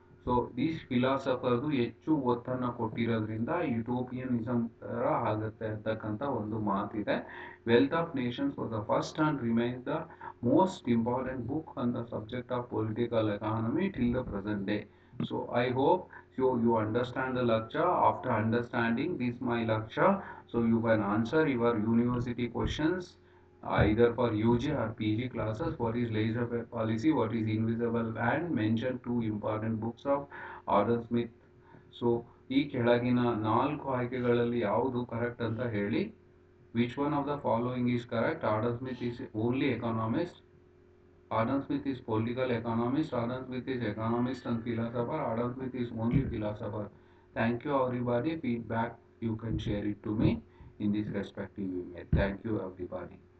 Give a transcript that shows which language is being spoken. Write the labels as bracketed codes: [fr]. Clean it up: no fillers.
[kn] So these ಫಿಲಾಸಫರ್ದು ಹೆಚ್ಚು ಒತ್ತನ್ನು ಕೊಟ್ಟಿರೋದ್ರಿಂದ ಯುಟೋಪಿಯನಿಸಮ್ ತರ ಆಗುತ್ತೆ ಅಂತಕ್ಕಂಥ ಒಂದು ಮಾತಿದೆ. [en] Wealth of nations was the first and remains the most important book on the subject of political economy till the present day. So I hope you understand the lecture. After understanding this my lecture, so you can answer your university questions either for UG or PG classes. What is laissez-faire policy? What is invisible land? Mention two important books of Adam Smith. [kn] So ಈ ಕೆಳಗಿನ 4 ಆಯ್ಕೆಗಳಲ್ಲಿ ಯಾವುದು correct ಅಂತ ಹೇಳಿ. [en] Which one of the following is correct? Adam Smith is only economist. Adam Smith is political economist. Adam Smith is economist and philosopher. Adam Smith is only philosopher. Thank you everybody. Feedback you can share it to me in this respective email. Thank you everybody.